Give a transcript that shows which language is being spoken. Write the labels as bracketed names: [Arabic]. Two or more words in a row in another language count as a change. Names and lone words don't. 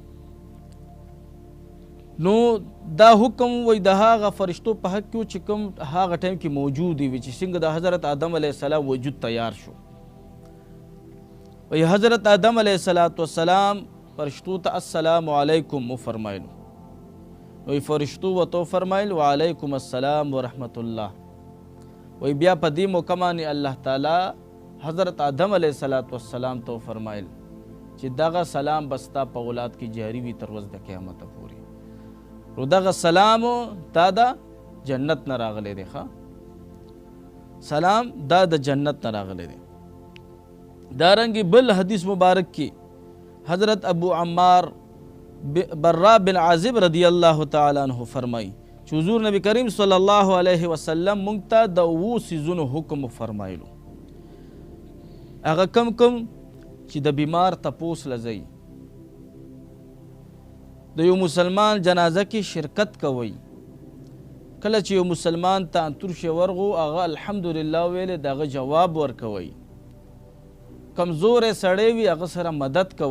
[Pashto] نو دا حکم وای د هغه فرشتو په حق کې چې کوم هغه ټایم کې موجود وي چې څنګه د حضرت آدم [Arabic] علیه السلام [Pashto] وجود تیار شو. وی حضرت آدم [Arabic] علیہ السلام [Pashto] فرشتو ته [Arabic] السلام علیکم [Pashto] مو فرمایلو. وی فرشتو و تو فرمایل [Arabic] وعلیکم السلام ورحمت الله. [Pashto] وی بیا په دې موقع باندې الله تعالی حضرت آدم [Arabic] علیہ السلام [Pashto] تو فرمایل چې دغه سلام بستا په اولاد کې جاری وي تر ورځې د قیامت پورې. نو دغه سلام دا د جنت نه راغلی دی. ښه سلام دا د جنت نه راغلی دی. دارنگی بل حدیث مبارک کی حضرت ابو عمار برا بن عازب [Arabic] رضی اللہ تعالی عنہ [Pashto] فرمائی چې حضور نبی کریم [Arabic] صلی اللہ علیہ وسلم [Pashto] مونږ ته د 7 سیزونو حکم فرمایلو. هغه کم چې د بیمار تپوس لځئ، د یو مسلمان جنازه کې شرکت کوئ، کله چې یو مسلمان ته انتور شی ورغو هغه الحمدلله ویلې دغه جواب ورکوئ، کمزور سړی وي هغه سره مدد کوئ.